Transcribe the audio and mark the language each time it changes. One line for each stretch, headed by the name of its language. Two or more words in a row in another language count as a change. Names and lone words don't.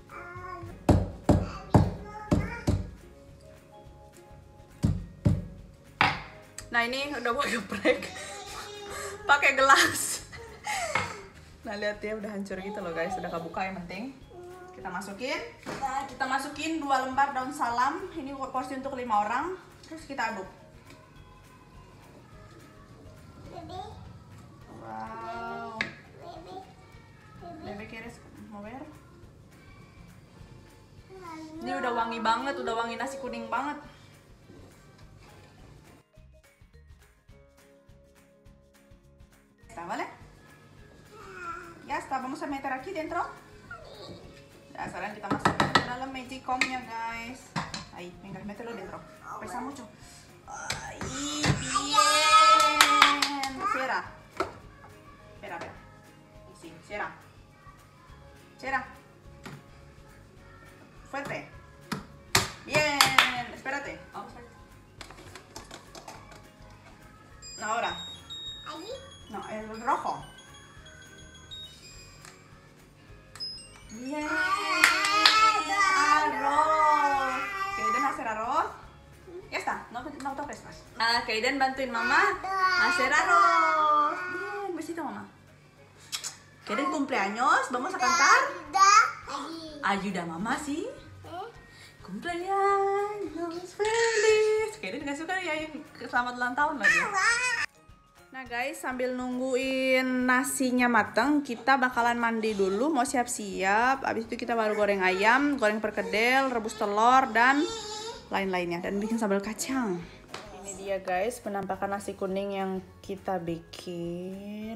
Indonesian: Nah, ini udah gue geprek pakai gelas. Nah, lihat ya, udah hancur gitu loh guys, udah kebuka. Yang penting kita masukin 2 lembar daun salam. Ini porsi untuk 5 orang. Terus kita aduk. Wow.
Spanish: Bebe quieres mover?
Indonesian: Ini udah wangi banget, udah wangi nasi kuning banget.
Spanish: Está, ¿vale? Ya está, vamos a meter aquí dentro.
Indonesian: Ya, sekarang kita masukin ke dalam magicom-nya guys.
Spanish: Ahí, venga, mételo dentro. Pesa mucho. Ay, bien. Cierra. Espera. Sí, cierra. Cierra. Fuerte. Bien. Espérate. Vamos a ver. Ahora. No, el rojo. Bien. Arroz. ¿Kaiden hacer arroz? Ya está, no toques más.
Indonesian: Kaiden bantuin mama
Spanish: hacer arroz. Bien, besito mama. Kaiden cumpleaños, vamos a cantar. Ayuda mama sih. Cumpleaños feliz.
Indonesian: Kaiden gak suka ya selamat ulang tahun lagi. Nah guys, sambil nungguin nasinya mateng, kita bakalan mandi dulu, mau siap-siap. Abis itu kita baru goreng ayam, goreng perkedel, rebus telur, dan lain-lainnya. Dan bikin sambal kacang. Ini dia guys, penampakan nasi kuning yang kita bikin.